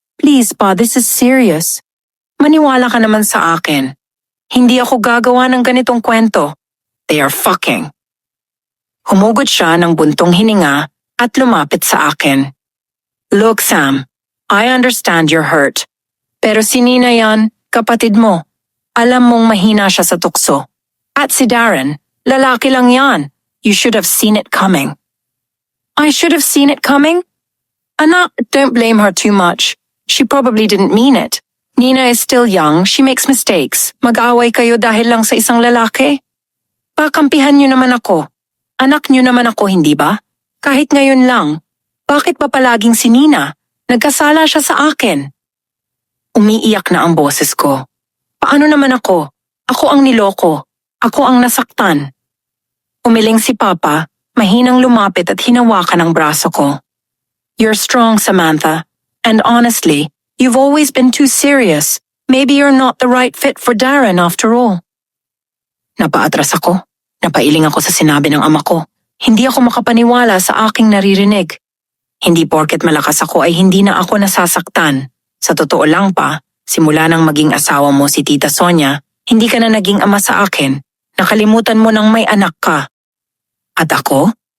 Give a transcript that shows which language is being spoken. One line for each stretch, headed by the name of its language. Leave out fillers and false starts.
English: Please pa, this is serious.
Filipino: Maniwala ka naman sa akin. Hindi ako gagawa ng ganitong kwento.
English: They are fucking.
Filipino: Humugot siya ng buntong hininga at lumapit sa akin.
English: Look, Sam, I understand you're hurt.
Filipino: Pero si Nina yan, kapatid mo. Alam mong mahina siya sa tukso. At si Darren, lalaki lang yan.
English: You should have seen it coming. I should have seen it coming? Anak, don't blame her too much. She probably didn't mean it. Nina is still young, she makes mistakes.
Filipino: Mag-away kayo dahil lang sa isang lalaki? Pakampihan niyo naman ako. Anak niyo naman ako, hindi ba? Kahit ngayon lang. Bakit pa palaging si Nina? Nagkasala siya sa akin. Umiiyak na ang boses ko. Paano naman ako? Ako ang niloko. Ako ang nasaktan. Umiling si Papa, mahinang lumapit at hinawakan ang braso ko.
English: You're strong, Samantha. And honestly, you've always been too serious. Maybe you're not the right fit for Darren after all.
Filipino: Napaatras ako. Napailing ako sa sinabi ng ama ko. Hindi ako makapaniwala sa aking naririnig. Hindi porket malakas ako ay hindi na ako nasasaktan. Sa totoo lang pa, simula nang maging asawa mo si Tita Sonia, hindi ka na naging ama sa akin. Nakalimutan mo nang may anak ka. At ako?